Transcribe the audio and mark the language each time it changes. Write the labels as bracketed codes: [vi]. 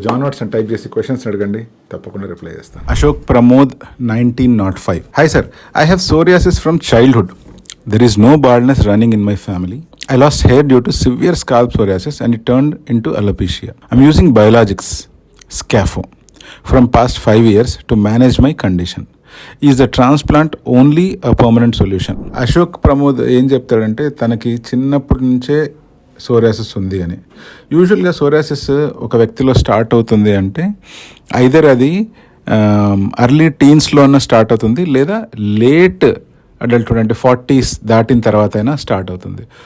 [te] John Watson type చేసి questions అడగండి, తప్పకుండా రిప్లై చేస్తాను. Ashok Pramod 1905. [en] Hi sir, I have psoriasis from childhood. There is no baldness running in my family. I lost hair due to severe scalp psoriasis and it turned into alopecia. I'm using biologics, Scafo, from past 5 years to manage my condition. Is the transplant only a permanent solution? [te] Ashok Pramod ఏం చెప్తాడంటే తనకి చిన్నప్పటి నుంచే psoriasis ఉంది అని. యూజువల్గా psoriasis ఒక వ్యక్తిలో స్టార్ట్ అవుతుంది అంటే ఐదర్ అది అర్లీ టీన్స్లోనే స్టార్ట్ అవుతుంది, లేదా లేట్ అడల్ట్హుడ్ అంటే 40s దాటిన తర్వాత అయినా స్టార్ట్ అవుతుంది.